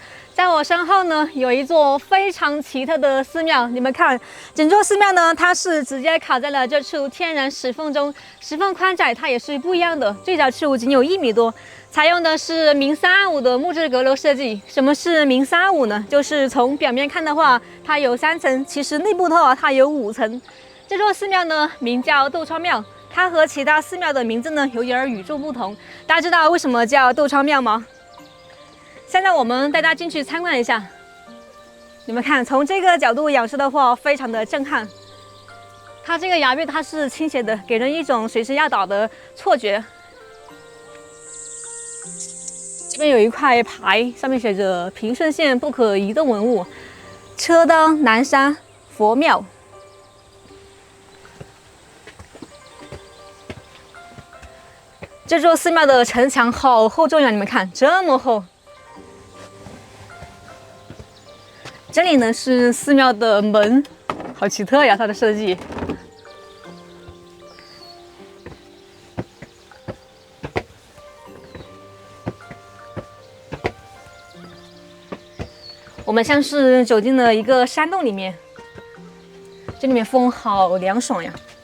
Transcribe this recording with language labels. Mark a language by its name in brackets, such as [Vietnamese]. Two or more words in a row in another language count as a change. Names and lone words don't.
[Chinese] 在我身後呢，有一座非常奇特的寺廟。你們看，整座寺廟呢，它是直接卡在了這處天然石縫中，石縫寬窄它也是不一樣的，最窄處僅有1米多。採用的是明325的木質閣樓設計。什麼是明325呢？就是從表面看的話，它有3 層，其實內部的話它有5層。這座寺廟呢，名叫竇昌廟。它和其他寺廟的名字呢有點與眾不同。大家知道為什麼叫竇昌廟嗎？現在我們帶大家進去參觀一下。你們看，從這個角度仰視的話，非常的震撼。它這個崖壁它是傾斜的，給人一種隨時要倒的錯覺。這邊有一塊牌，上面寫着“平順縣不可移動文物，車當南山佛廟”。這座寺廟的城牆好厚重呀！你們看，這麼厚。這裡呢是寺廟的門，好奇特呀，它的設計。我們像是走進了一個山洞裡面，這裡面風好涼爽呀。